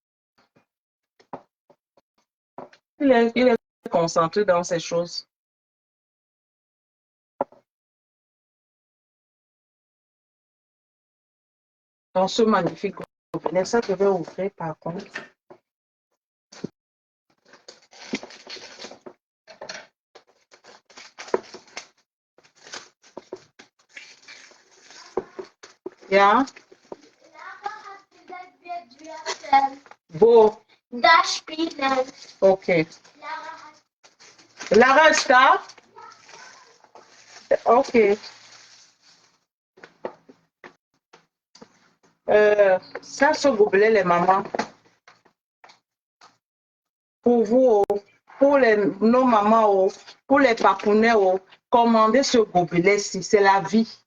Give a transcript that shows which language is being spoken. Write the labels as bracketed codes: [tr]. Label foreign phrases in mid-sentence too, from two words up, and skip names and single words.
[fr] Il est concentré dans ces choses. Dans ce magnifique gobelet, ça devait ouvrir par contre. [de] Ja. Wo? Da spielen. Okay. Lara ist da? Okay. [fr] Ça, ce gobelet, les mamans, pour vous, pour nos mamans, pour les papounets, commandez ce gobelet-ci, c'est la vie.